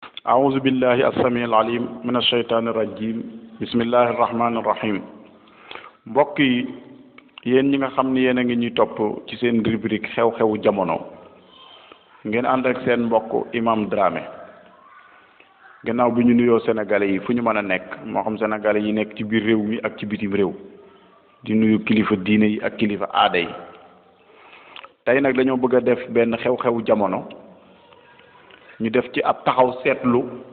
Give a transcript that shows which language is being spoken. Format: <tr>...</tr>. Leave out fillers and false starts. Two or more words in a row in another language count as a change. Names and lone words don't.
<ar>أعوذ بالله السميع العليم من الشيطان الرجيم بسم الله الرحمن الرحيم</ar> <wo>mbokk yi yéen ñi nga xam ni yéen a ngi ñuy topp ci seen rubrique xew-xewu jamono ngeen ànd ak seen mbokk Imam Dramé gannaaw bi ñu nuyoo sénégalais yi fu ñu mën a nekk moo xam sénégalais yi nekk ci biir réew mi ak ci bitim réew di nuyu kilifa diine yi ak kilifa aada yi tey nag dañoo bëgg a def benn xew-xewu jamono ñu def ci ab taxaw seetlu</wo>